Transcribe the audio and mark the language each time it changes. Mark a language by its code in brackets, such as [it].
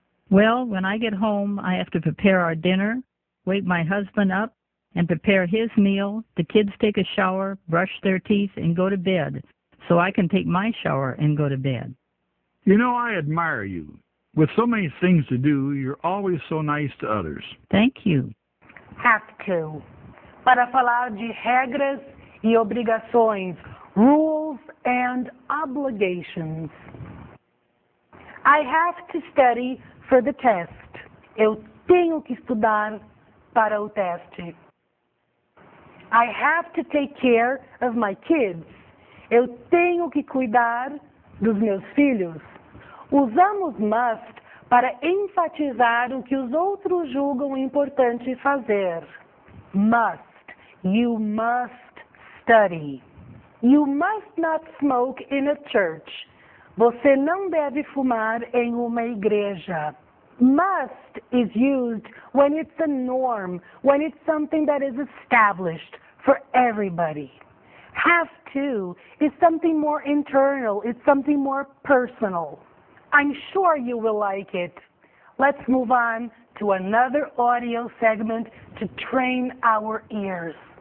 [en] Well, when I get home, I have to prepare our dinner, wake my husband up, and prepare his meal. The kids take a shower, brush their teeth, and go to bed, so I can take my shower and go to bed. You know, I admire you. With so many things to do, you're always so nice to others. Thank you. Have to. [pt] Para falar de regras e obrigações, [en] rules and obligations. I have to study for the test. [pt] Eu tenho que estudar para o teste. [en] I have to take care of my kids. [pt] Eu tenho que cuidar dos meus filhos. Usamos must para enfatizar o que os outros julgam importante fazer. [en] Must. You must study. You must not smoke in a church. [pt] Você não deve fumar em uma igreja. [en] Must is used when it's a norm, when it's something that is established for everybody. Have to is something more internal, it's something more personal. I'm sure you will like it. Let's move on to another audio segment to train our ears.